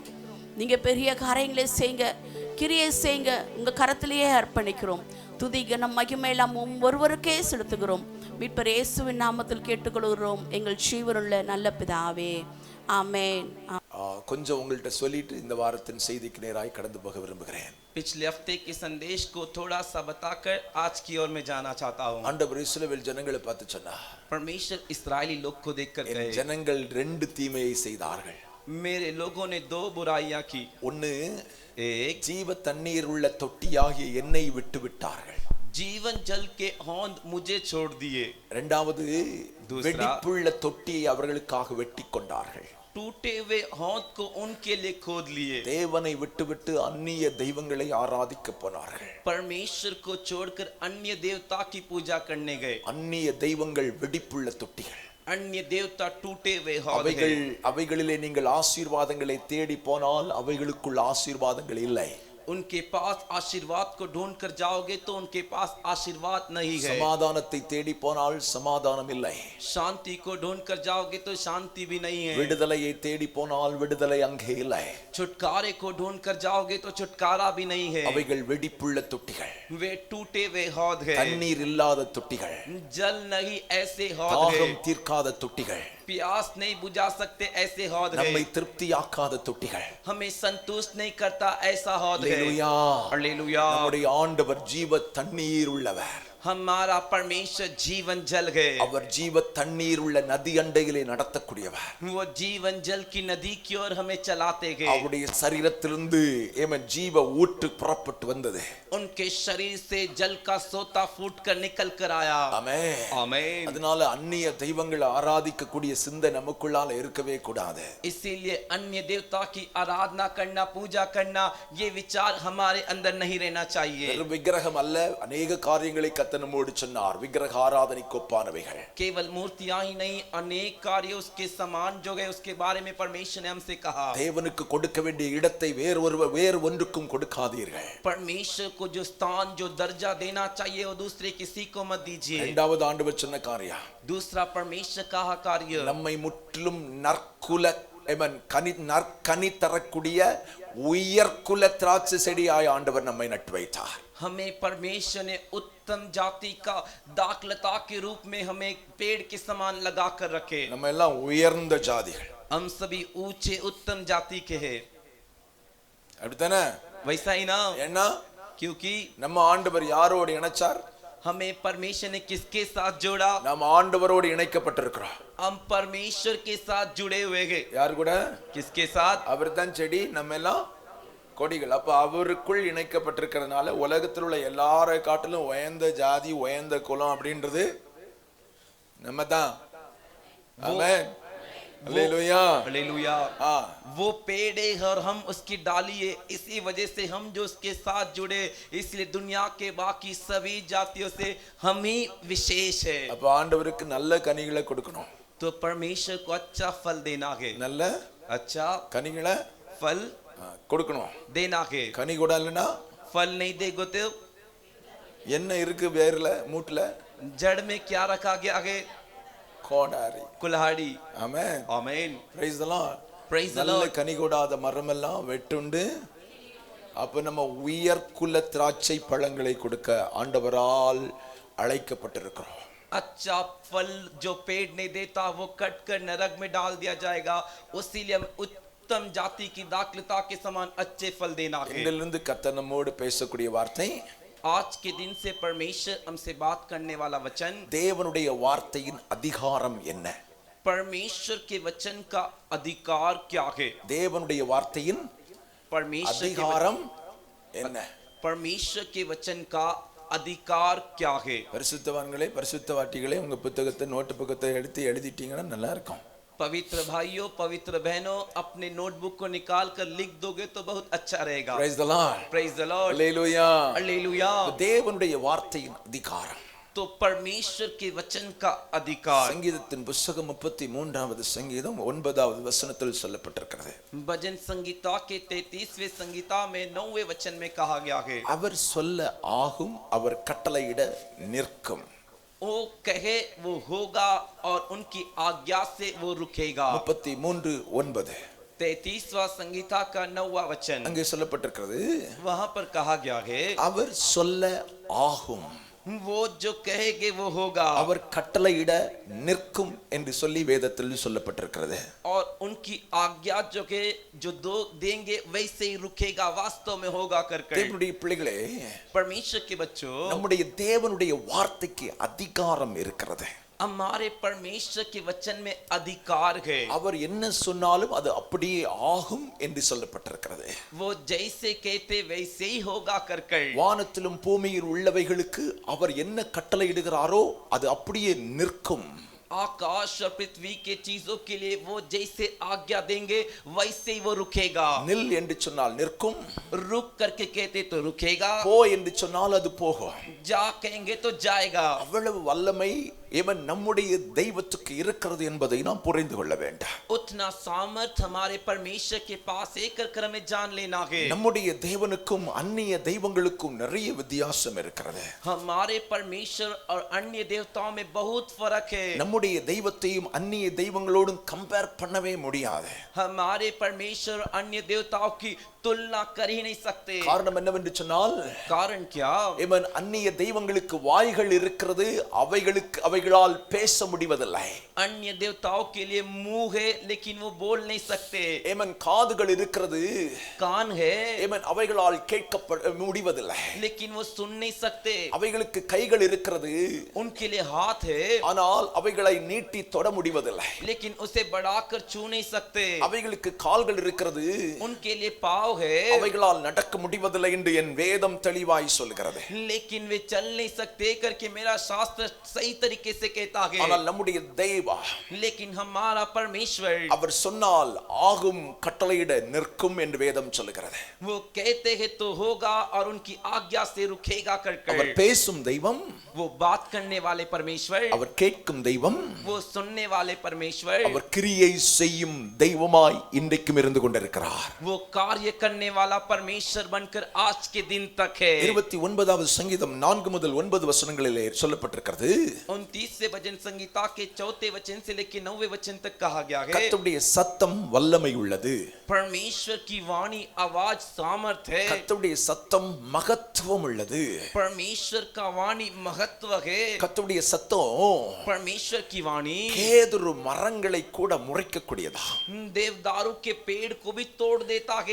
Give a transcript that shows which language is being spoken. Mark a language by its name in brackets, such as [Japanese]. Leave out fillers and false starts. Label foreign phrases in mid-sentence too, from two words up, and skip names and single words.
[Tamil] நீங்க பெரிய காரியங்களை செய்யுங்க, கிரியை செய்யுங்க. உங்க கரத்திலேயே அர்ப்பணிக்கிறோம். துதி கனம் மகிமை எல்லாம் ஒருவருக்கே செலுத்துகிறோம். மீட்பர் இயேசுவின் நாமத்தில் கேட்டுக்கொள்கிறோம் எங்கள் ஜீவனுள்ள நல்ல பிதாவே, ஆமென். கொஞ்சம் உங்கள்கிட்ட சொல்லிட்டு இந்த வாரத்தின் செய்திக்கு நேராய் கடந்து போக விரும்புகிறேன். [Hindi] पिछले हफ्ते के संदेश को थोड़ा सा बताकर आज की ओर में जाना चाहता हूँ. [Tamil] ஆண்டவர் இஸ்ரவேல் ஜனங்களை பார்த்து சொன்னார், [Hindi] परमेश्वर इस्राएली लोग को देखकर [Tamil] என் [Hindi] कहे, [Tamil] ஜனங்கள் ரெண்டு தீமையை செய்தார்கள். [Hindi] मेरे लोगों ने दो बुराइयां की. [Tamil] ஒன்னு, [Hindi] एक, [Tamil] ஜீவ தண்ணீர் உள்ள தொட்டியாகிய எண்ணெய் விட்டு விட்டார்கள். [Hindi] जीवन जल के हौंद मुझे छोड़ दिए. [Tamil] இரண்டாவது, [Hindi] दूसरा, [Tamil] வெடிப்புள்ள தொட்டியை அவர்களுக்காக வெட்டி கொண்டார்கள். [Hindi] टूटे हुए हौंद को उनके लिए खोद लिए. [Tamil] தேவனை விட்டுவிட்டு அந்நிய தெய்வங்களை ஆராதிக்க போனார்கள். [Hindi] परमेश्वर को छोड़कर अन्य देवता की पूजा करने गए. [Tamil] அந்நிய தெய்வங்கள் வெடிப்புள்ள தொட்டிகள். [Hindi] अन्य देवता टूटे हुए हौद [Tamil] அவைகள் [Hindi] हैं. [Tamil] அவைகளிலே நீங்கள் ஆசீர்வாதங்களை தேடி போனால் அவைகளுக்குள் ஆசீர்வாதங்கள் இல்லை. [Hindi] उनके पास आशीर्वाद को ढूंढ कर जाओगे तो उनके पास आशीर्वाद नहीं है. [Tamil] சமாதானத்தை தேடி போனால் சமாதானம் இல்லை. [Hindi] शांति को ढूंढ कर जाओगे तो शांति भी नहीं है. [Tamil] விடுதலையை தேடி போனால் விடுதலை அங்கே இல்லை. [Hindi] छुटकारे को ढूंढ कर जाओगे तो छुटकारा भी नहीं है. [Tamil] அவைகள் வெடிப்புள்ள தொட்டிகள். [Hindi] वे टूटे हुए हौद है. [Tamil] தண்ணீர் இல்லாத தொட்டிகள். [Hindi] जल नहीं ऐसे हौद है. [Tamil] தாகம் தீர்க்காத தொட்டிகள். [Hindi] प्यास नहीं बुझा सकते ऐसे हौद है. [Tamil] நம்மை திருப்தியாக்காத தொட்டிகள். [Hindi] हमें संतुष्ट नहीं करता ऐसा हौद है. [Tamil] அல்லேலூயா. [Hindi] हालेलुया. [Tamil] நம்முடைய ஆண்டவர் ஜீவ தண்ணீர் உள்ளவர். [Hindi] हमारा परमेश्वर जीवन जल है. [Tamil] அவர் ஜீவ தண்ணீர் உள்ள நதி அண்டையிலே நடத்தக்கூடியவர். [Hindi] वो जीवन जल की नदी की ओर हमें चलाते गए. [Tamil] அவருடைய சரீரத்திலிருந்து ஜீவ ஊற்று புறப்பட்டு வந்தது. [Hindi] उनके शरीर से जल का सोता फूट कर निकल कर आया. [Tamil] ஆமென். [Hindi] आमीन. [Tamil] அதனால அந்நிய தெய்வங்களை ஆராதிக்க கூடிய சிந்தை நமக்குள்ளால இருக்கவே கூடாது. [Hindi] इसीलिए अन्य देवता की आराधना करना, पूजा करना, ये विचार हमारे अंदर नहीं रहना चाहिए. [Tamil] வெறும் விக்கிரகம் அல்ல, अनेक காரியங்களை கர்த்தர் நம்மோடு சொன்னார். விக்கிரக ஆராதனைக்கு ஒப்பானவைகள். [Hindi] केवल मूर्तियां ही नहीं, अनेक कार्य उसके समान जो गए उसके बारे में परमेश्वर ने हमसे कहा. [Tamil] தேவனுக்கு கொடுக்க வேண்டிய இடத்தை வேறு ஒன்றுக்கும் கொடுக்காதீர்கள். [Hindi] परमेश्वर को जो स्थान, जो दर्जा देना चाहिए वो दूसरे किसी को मत दीजिए. [Tamil] இரண்டாவது ஆண்டவர் சொன்ன காரியம், [Hindi] दूसरा परमेश्वर कहा कार्य, [Tamil] நம்மை முற்றிலும் நற்கனி தரக்கூடிய உயர்குல திராட்சை செடியாய் ஆண்டவர் நம்மை நட்டு வைத்தார். [Hindi] हमें परमेश्वर ने उत्तम जाति का दाखलता के रूप में हमें पेड़ के समान लगा कर रखे. [Tamil] நம்ம எல்லாம் உயர்ந்த ஜாதிகள். [Hindi] हम सभी ऊंचे उत्तम जाति के हैं. [Tamil] அப்படித்தானே? [Hindi] वैसा ही ना? [Tamil] ஏன்னா [Hindi] क्योंकि [Tamil] நம்ம ஆண்டவர் யாரோடு இணைச்சார்? [Hindi] हमें परमेश्वर ने किसके साथ जोड़ा? [Tamil] நாம் ஆண்டவரோடு இணைக்கப்பட்டிருக்கிறோம். [Hindi] हम परमेश्वर के साथ जुड़े हुए हैं. [Tamil] யார் கூட? [Hindi] किसके साथ? [Tamil] அவர்தான் செடி, நம்ம எல்லாம் கொடிகள். அப்ப அவருக்குள் இணைக்கப்பட்டிருக்கிறதுனால உலகத்தில் உள்ள எல்லாரை காட்டிலும் உயர்ந்த ஜாதி, உயர்ந்த குலம் அப்படின்றது நம்ம தான். ஆமென். [Hindi] हालेलुया. हालेलुया. वो पेड़ है और हम उसकी डाली है. इसी वजह से हम जो उसके साथ जुड़े, इसलिए दुनिया के बाकी सभी जातियों से हम ही विशेष है. [Tamil] அப்ப ஆண்டவருக்கு நல்ல கனிகளை கொடுக்கணும். [Hindi] तो परमेश्वर को अच्छा फल देना है. [Tamil] நல்ல [Hindi] अच्छा [Tamil] கனிகளை [Hindi] फल [Tamil] கொடுக்கணும். [Hindi] देना है. [Tamil] கனி கொடலனா [Hindi] फल नहीं देगो तो [Tamil] என்ன இருக்கு வேர்ல மூட்ல? [Hindi] जड़ में क्या रखा गया है? [Tamil] கோடாரி. [Hindi] कुल्हाड़ी. [Tamil] ஆமென். [Hindi] आमीन. [English] Praise the Lord. Praise the [Tamil] நல்ல [English] Lord. [Tamil] கனி கொடாத மரம் எல்லாம் வெட்டுண்டு அப்ப நம்ம உயர்குல திராட்சை பழங்களை கொடுக்க ஆண்டவரால் அழைக்கப்பட்டிருக்கிறோம். [Hindi] अच्छा फल जो पेड़ नहीं देता वो कट कर नरक में डाल दिया जाएगा. उसीलिए हम उत्तम जाति की दाखलता के समान अच्छे फल देना है. [Tamil] இதிலிருந்து கர்த்தர் நம்மோடு பேசக்கூடிய வார்த்தை, [Hindi] आज के दिन से परमेश्वर हमसे बात करने वाला वचन, [Tamil] தேவனுடைய வார்த்தையின் அதிகாரம் என்ன? [Hindi] परमेश्वर के वचन का अधिकार क्या है? [Tamil] தேவனுடைய வார்த்தையின் [Hindi] परमेश्वर [Tamil] அதிகாரம் என்ன? [Hindi] परमेश्वर के वचन का अधिकार क्या है। [Tamil] பரிசுத்தவான்களே பரிசுத்தவாட்டிகளே உங்க புத்தகத்தை நோட்டு புத்தகத்தை எடுத்து எழுதிட்டீங்கன்னா நல்லா இருக்கும். [Hindi] पवित्र भाइयों पवित्र बहनों अपने नोटबुक को निकाल कर लिख दोगे तो बहुत अच्छा रहेगा। [English] Praise the Lord. Praise the Lord. Hallelujah. Hallelujah. [Tamil] தேவனுடைய வார்த்தையின் அதிகாரம், [Hindi] तो परमेश्वर के वचन का अधिकार। [Tamil] சங்கீதத்தின் புத்தகம் 33வது சங்கீதம் 9வது வசனத்தில் சொல்லப்பட்டிருக்கிறது. [Hindi] भजन संगीता के 33वें संगीता में 9वें वचन में कहा गया है, [Tamil] அவர் சொல்ல ஆகும், அவர் கட்டளையிட நிற்கும். [Hindi] वो कहे वो होगा और उनकी आज्ञा से वो रुकेगा। 33:9 33वां संगीता का 9वां वचन [Tamil] அங்கே சொல்லப்பட்டிருக்கிறது. [Hindi] वहां पर कहा गया है, [Tamil] அவர் சொல்ல ஆகும், [Hindi] वो जो कहेगे वो होगा, [Tamil] அவர் கட்டளையிட நிற்கும் என்று சொல்லி வேதத்தில் சொல்லப்பட்டிருக்கிறது. [Hindi] और उनकी आज्ञा जो के जो दो देंगे वैसे ही रुकेगा, वास्तव में होगा कर कर। [Tamil] தேவனுடைய பிள்ளைகளே, [Hindi] परमेश्वर के बच्चों, [Tamil] நம்முடைய தேவனுடைய வார்த்தைக்கு அதிகாரம் இருக்கிறது. [Hindi] हमारे परमेश्वर के वचन में अधिकार है। [Tamil] அவர் என்ன சொன்னாலும் அது அப்படியே ஆகும் என்று சொல்லப்பட்டிருக்கிறது. [Hindi] वो जैसे कहते वैसे ही होगा कर कर। [Tamil] வானத்திலும் பூமியில் உள்ளவைகளுக்கு அவர் என்ன கட்டளையிடுகிறாரோ அது அப்படியே நிற்கும். [Hindi] आकाश और पृथ्वी के चीजों के लिए वो जैसे आज्ञा देंगे वैसे ही वो रुकेगा। [Tamil] நில் என்று சொன்னால் நிற்கும், [Hindi] रुक करके कहते तो रुकेगा, [Tamil] போ என்று சொன்னால் அது போகும். [Hindi] जा कहेंगे तो जाएगा। [Tamil] அவ்வளவு வல்லமை இவன் நம்முடைய தெய்வத்துக்கு இருக்கிறது என்பதை நாம் புரிந்து கொள்ள வேண்டும். [Hindi] उतना सामर्थ हमारे परमेश्वर के पास एक कर हमें जान लेना है। [Tamil] நம்முடைய தேவனுக்கும் அந்நிய தெய்வங்களுக்கும் நிறைய வித்தியாசம் இருக்கிறது. [Hindi] हमारे परमेश्वर और अन्य देवताओं में बहुत फर्क है। [Tamil] நம்முடைய தெய்வத்தையும் அந்நிய தெய்வங்களோடும் கம்பேர் பண்ணவே முடியாது. [Hindi] हमारे परमेश्वर अन्य देवताओं की तुलना कर ही नहीं सकते। [Tamil] காரணம் என்னவென்று சொன்னால், [Hindi] कारण क्या, [Tamil] இவன் அந்நிய தெய்வங்களுக்கு வாய்கள் இருக்கிறது, அவைகளால் பேச முடிவதில்லை. [Hindi] अन्य देवताओं के लिए मुंह है लेकिन वो बोल नहीं सकते। [Tamil] இவன் காதுகள் இருக்கிறது, [Hindi] कान है [Tamil] இவன் அவைகளால் கேட்க முடிவதில்லை. [Hindi] लेकिन वो सुन नहीं सकते। [Tamil] அவைகளுக்கு கைகள் இருக்கிறது, [Hindi] उनके लिए हाथ है [Tamil] ஆனால் அவைகளை நீட்டி தொட முடிவதில்லை. [Hindi] लेकिन उसे बढ़ाकर छू नहीं सकते। [Tamil] அவைகளுக்கு கால்கள் இருக்கிறது, [Hindi] उनके लिए पाव है [Tamil] அவைகளால் நடக்க முடிவதில்லை என்று என் வேதம் தெளிவாய் சொல்கிறது. [Hindi] लेकिन वे चल नहीं सकते करके मेरा शास्त्र सही तरीके से कहता है। [Tamil] ஆனால் நம்முடைய தெய்வம், [Hindi] लेकिन हमारा परमेश्वर, [Tamil] அவர் சொன்னால் ஆகும், கட்டளையிட நிற்கும் என்று வேதம் சொல்கிறது. [Hindi] वो कहते हैं तो होगा और उनकी आज्ञा से रुकेगा कर [Tamil] அவர் [Hindi] कर। [Tamil] பேசும் தெய்வம், [Hindi] वो बात करने वाले परमेश्वर, [Tamil] அவர் கேட்கும் தெய்வம், [Hindi] वो सुनने वाले परमेश्वर, [Tamil] அவர் கிரியை செய்யும் தெய்வமாய் இன்றைக்கும் இருந்து கொண்டிருக்கிறார். [Hindi] वो कार्य करने वाला परमेश्वर बनकर आज के दिन तक है। [Tamil] 29வது சங்கீதம் 4 முதல் 9 வசனங்களிலே சொல்லப்பட்டிருக்கிறது. [Hindi] 29वें भजन संगीता के 4 वचन से लेकर 9वें वचन तक कहा गया है, [Tamil] கர்த்தருடைய சத்தம் வல்லமை உள்ளது, [Hindi] परमेश्वर की वाणी आवाज सामर्थ है। [Tamil] கர்த்தருடைய சத்தம் மகத்துவம் உள்ளது. [Hindi] परमेश्वर का वाणी महत्व है। [Tamil] கர்த்தருடைய சத்தம் [Hindi] परमेश्वर की वाणी [Tamil] கேதுரு மரங்களை கூட முறிக்கக்கூடியதா. [Hindi] देवदारू के पेड़ को भी तोड़ देता है।